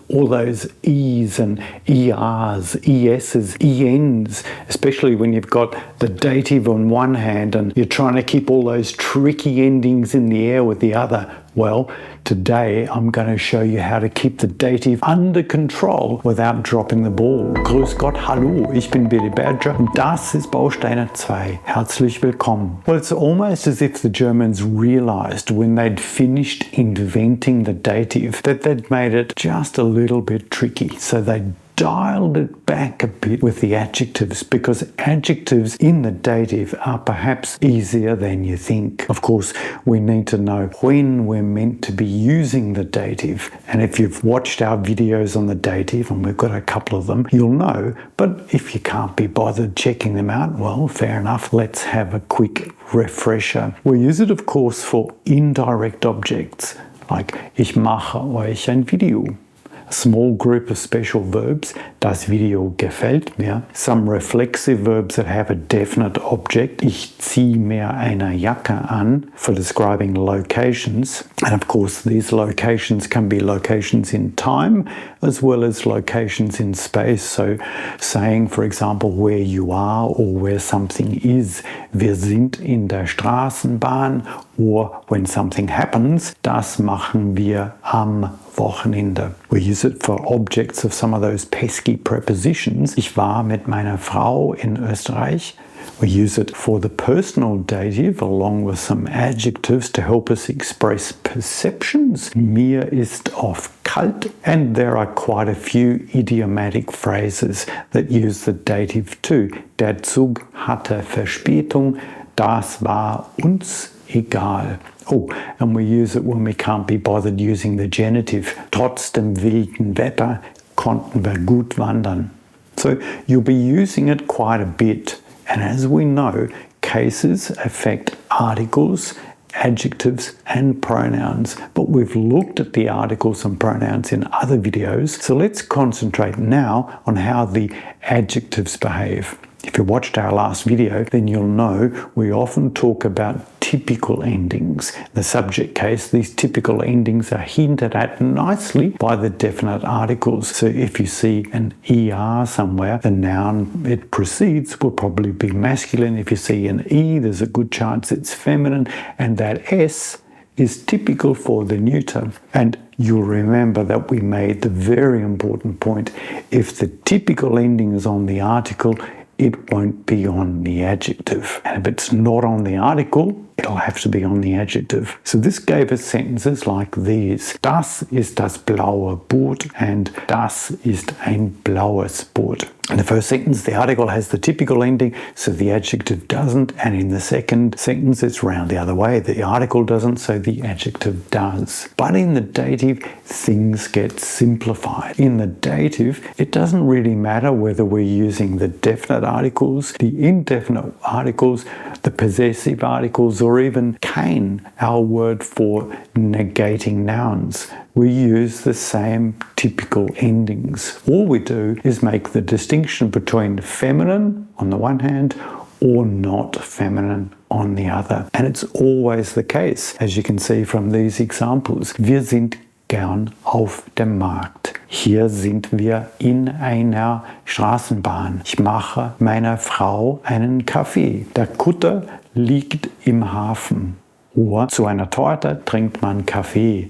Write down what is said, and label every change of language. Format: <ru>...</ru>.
<en>All those E's and ERs, ES's, ENs, especially when you've got the dative on one hand and you're trying to keep all those tricky endings in the air with the other. Well, today I'm going to show you how to keep the dative under control without dropping the ball.</en> <de>Grüß Gott, hallo, ich bin Billy Badger und das ist Bausteine 2. Herzlich willkommen.</de> <en>Well, it's almost as if the Germans realized when they'd finished inventing the dative that they'd made it just a little bit tricky. So they dialed it back a bit with the adjectives, because adjectives in the dative are perhaps easier than you think. Of course, we need to know when we're meant to be using the dative, and if you've watched our videos on the dative, and we've got a couple of them, you'll know. But if you can't be bothered checking them out, well, fair enough. Let's have a quick refresher. We use it, of course, for indirect objects, like</en> <de>ich mache euch ein Video.</de> <en>A small group of special verbs,</en> <de>das Video gefällt mir.</de> <en>Some reflexive verbs that have a definite object,</en> <de>ich zieh mir eine Jacke an,</de> <en>for describing locations. And of course these locations can be locations in time as well as locations in space. So saying, for example, where you are or where something is.</en> <de>Wir sind in der Straßenbahn.</de> <en>Or when something happens,</en> <de>das machen wir am Wochenende.</de> <en>We use it for objects of some of those pesky prepositions.</en> <de>Ich war mit meiner Frau in Österreich.</de> <en>We use it for the personal dative along with some adjectives to help us express perceptions.</en> <de>Mir ist oft kalt.</de> <en>And there are quite a few idiomatic phrases that use the dative too.</en> <de>Der Zug hatte Verspätung. Das war uns egal.</de> <en>Oh, and we use it when we can't be bothered using the genitive.</en> <de>Trotz dem wilden Wetter konnten wir gut wandern.</de> <en>So you'll be using it quite a bit. And as we know, cases affect articles, adjectives and pronouns. But we've looked at the articles and pronouns in other videos. So let's concentrate now on how the adjectives behave. If you watched our last video, then you'll know we often talk about typical endings. In the subject case, these typical endings are hinted at nicely by the definite articles. So if you see an ER somewhere, the noun it precedes will probably be masculine. If you see an E, there's a good chance it's feminine. And that S is typical for the neuter. And you'll remember that we made the very important point. If the typical ending is on the article, it won't be on the adjective. And if it's not on the article, it'll have to be on the adjective. So this gave us sentences like these.</en> <de>Das ist das blaue Boot and das ist ein blaues Boot.</de> <en>In the first sentence, the article has the typical ending, so the adjective doesn't. And in the second sentence, it's round the other way. The article doesn't, so the adjective does. But in the dative, things get simplified. In the dative, it doesn't really matter whether we're using the definite articles, the indefinite articles, the possessive articles, or even kein, our word for negating nouns. We use the same typical endings. All we do is make the distinction between feminine on the one hand or not feminine on the other. And it's always the case, as you can see from these examples.</en> <de>Wir sind gern auf dem Markt. Hier sind wir in einer Straßenbahn. Ich mache meiner Frau einen Kaffee. Der Kutter liegt im Hafen. Or zu einer Torte trinkt man Kaffee.</de>